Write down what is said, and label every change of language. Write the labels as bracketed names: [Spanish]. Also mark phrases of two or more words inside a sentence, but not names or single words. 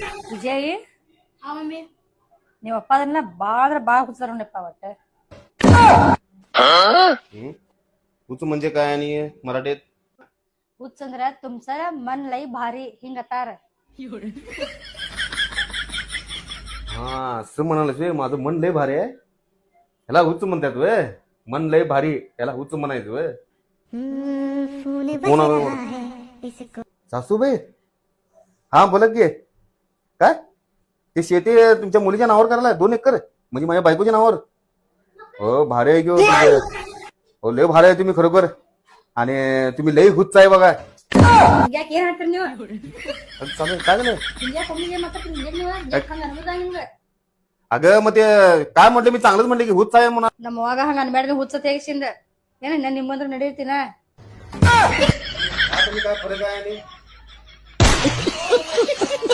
[Kannada] ವಿಜಯ್ ಹಾ ಮಮ್ಮಿ. ನಿಮ್ಮ ಅಪ್ಪ ಅದನ್ನ ಬಾಳ ಹುಚ್ಚಾರ ನೋಡಪ್ಪ ಒಟ್ಟ. [Marathi] हुच म्हणजे काय आणि मराठीत? [Kannada] ಹುಚ್ಚ ಅಂದ್ರ [Marathi] तुमचं मन लई भारी ಹಿಂಗತ್ತಾರ. हा असं म्हणालस वे माझं मन लय भारी आहे. ह्याला हुच म्हणतात वे. मन लय भारी याला हुच म्हणायचं वे. सासूबाई हा बोला की काय ते शेती तुमच्या मुलीच्या नावावर करायला 2 एकर म्हणजे माझ्या बायकोच्या नावावर. हो भारी आहे की हो लय भारी आहे तुम्ही खरोखर आणि तुम्ही लय हुच्च आहे बघा. [Kannada] ಯಾಕೆ ಏನ್ ಹೇಳ್ತೀರಿ ನೀವು? [Marathi] चालेल काय झालं [Kannada] ಯಾಕೆ ಒಮ್ಮಿಗೆ ಮಾತಾಡ್ತೀರಿ? ನೀವು ಯಾಕೆ ಹಂಗ ಅನ್ಬೋದ ನಿಮ್ಗೆ? [Marathi] अगं मग ते काय म्हटलं मी चांगलंच म्हटलं की हुच्च आहे म्हणा. [Kannada] ನಮ್ಮ ಅವಾಗ ಹಂಗ ಅನ್ಬೇಡ್ರಿ ಹುಚ್ಚ ತೆಗಿಸಿಂದ. ಏನ ನಾನು ನಿಮ್ಮಂದ್ರ ನಡೀತೀನ? [Marathi] काय फरक आहे आणि